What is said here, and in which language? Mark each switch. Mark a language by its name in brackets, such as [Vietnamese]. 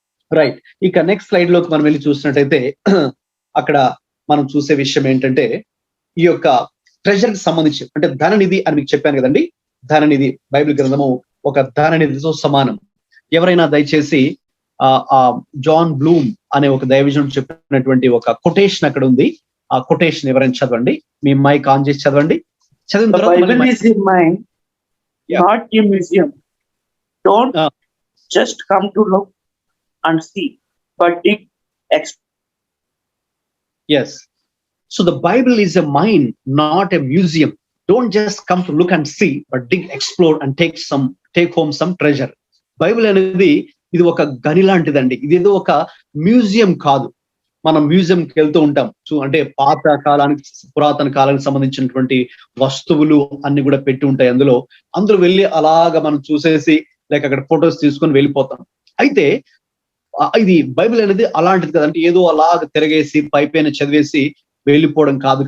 [Telugu] Right, ఇక next slide లోకి మనం వెళ్ళి చూసినట్టయితే అక్కడ మనం చూసే విషయం ఏంటంటే, ఈ యొక్క ట్రెజర్ కి సంబంధించి, అంటే ధననిధి అని మీకు చెప్పాను కదండి. ధననిధి, బైబిల్ గ్రంథము ఒక ధననిధితో సమానం. ఎవరైనా దయచేసి జాన్ బ్లూమ్ అనే ఒక దైవజనుడు చెప్పినటువంటి ఒక కొటేషన్ అక్కడ ఉంది. ఆ కొటేషన్ ఎవరైనా చదవండి. మీ మైక్ ఆన్ చేసి చదవండి. చదివిన [English] The Bible is in mind, not a museum. Don't just come to look and see, but dig, Yes. So the Bible is a mine, not a museum. Don't just come to look and see, but dig, explore and take home some treasure. [Telugu] Bible అనేది ఇది ఒక గని లాంటిదండి. ఇదేదో ఒక museum కాదు. మనం మ్యూజియంకి వెళ్తూ ఉంటాం, అంటే పాత కాలానికి, పురాతన కాలానికి సంబంధించినటువంటి వస్తువులు అన్ని కూడా పెట్టి ఉంటాయి. అందులో వెళ్ళి అలాగా మనం చూసేసి లేక అక్కడ ఫొటోస్ తీసుకొని వెళ్ళిపోతాం. అయితే ఇది బైబిల్ అనేది అలాంటిది కదంటే ఏదో అలాగ తిరగేసి పైపైన చదివేసి వెళ్ళిపోవడం కాదు.